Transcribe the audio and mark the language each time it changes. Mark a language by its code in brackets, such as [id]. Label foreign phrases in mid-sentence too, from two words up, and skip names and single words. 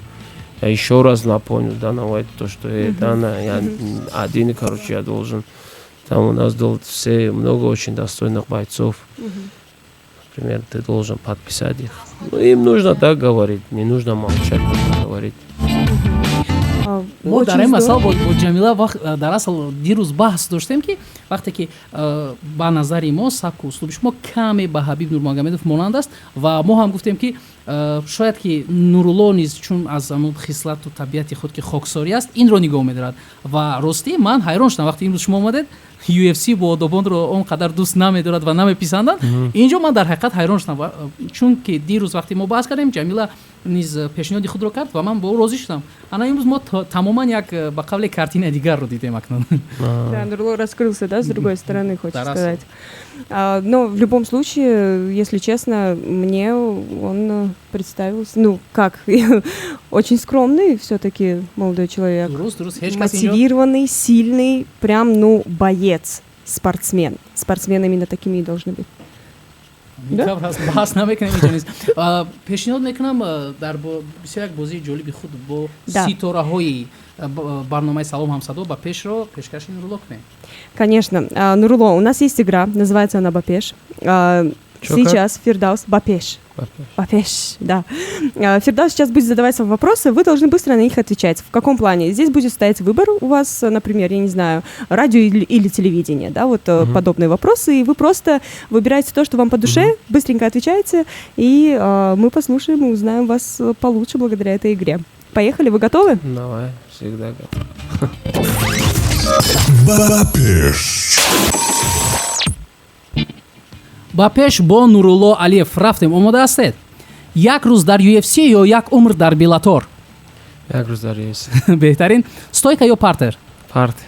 [ru] Я еще раз напомню Дана Уайт, то, что я один, короче, я должен. Там у нас все много очень достойных бойцов. Например, ты должен подписать их. Ну, им нужно так говорить, не нужно молчать, нужно говорить. [tg] мо дар ин масъала бо ҷамила дар асл дирӯз баҳс доштем ки вақте ки ба назари мо сабку услуби шумо каме ба Ҳабиб Нурмагомедов монанд аст ва мо ҳам гуфтем ки шояд ки Нурулло низ чун аз амун хислату табиати худ ки хоксорӣ аст инро нигоҳ медорад ва ростӣ ман ҳайрон шудам вақте имрӯз шумо омадед UFC бо одобонро он қадар дӯст намедорад ва намеписандад. Инҷо ман дар ҳақиқат ҳайрон шудам, чунки дирӯз вақте мо баҳс кардем, Ҷамила низ пешниҳоди худро кард ва ман бо ӯ розӣ шудам. Ана имрӯз мо тамоман як ба қавле картина дигарро дидем акнун. [ru] Да, Нурло раскрылся, да, с другой стороны, хочешь Да, сказать. Но в любом случае, если честно, мне он представился, ну, как, очень скромный все-таки молодой человек. [tg] Дуруст, ҳеҷ кас инҷо [ru] Мотивированный, сильный, прям, ну, боец, спортсмен. Спортсмены именно такими и должны быть. [tg] микав ҳаст, баҳс намекунем инҷо низ. Пешниҳод мекунам дар бисёр як бозии ҷолиби худ бо [ru] Да. [tg] ситораҳои барномаи Салом Ҳамсадо ба пешро пешкаши Нурло кунем. [ru] Конечно. Нурло, у нас есть игра, называется она «Бапеш». Сейчас Фирдаус... Бапеш. Бапеш, да. Фирдаус сейчас будет задавать вам вопросы, вы должны быстро на них отвечать. В каком плане? Здесь будет стоять выбор у вас, например, я не знаю, радио или телевидение, да, вот подобные вопросы, и вы просто выбираете то, что вам по душе, быстренько отвечаете, и мы послушаем и узнаем вас получше благодаря этой игре. Поехали, вы готовы? Давай, всегда готов. [tg] ба пеш бо Нурулло Алиев рафтем. Омода ҳастед? Як рӯз дар UFC ё як умр дар Беллатор? Як рӯз дар UFC. Беҳтарин. Стойка ё партер? Партер.